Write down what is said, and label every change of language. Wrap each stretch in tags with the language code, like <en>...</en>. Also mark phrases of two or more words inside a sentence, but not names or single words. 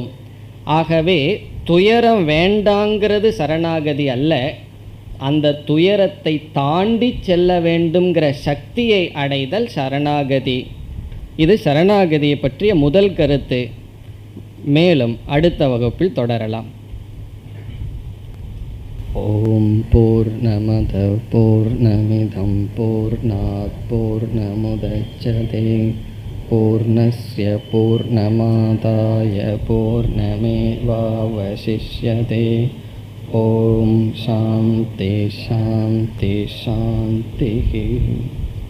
<ta>ஆகவே துயரம் வேண்டாங்கிறது சரணாகதி அல்ல, அந்த துயரத்தை தாண்டி செல்ல வேண்டும்ங்கிற சக்தியை அடைதல் சரணாகதி. இது சரணாகதியை பற்றிய முதல் கருத்து. மேலும் அடுத்த வகுப்பில் தொடரலாம்.</ta> <sa>ओम् पूर्णमदः पूर्णमिदम् पूर्णात् पूर्णमुदच्यते पूर्णस्य पूर्णमादाय पूर्णमेवावशिष्यते. ओम् शान्तिः शान्तिः शान्तिः.</sa>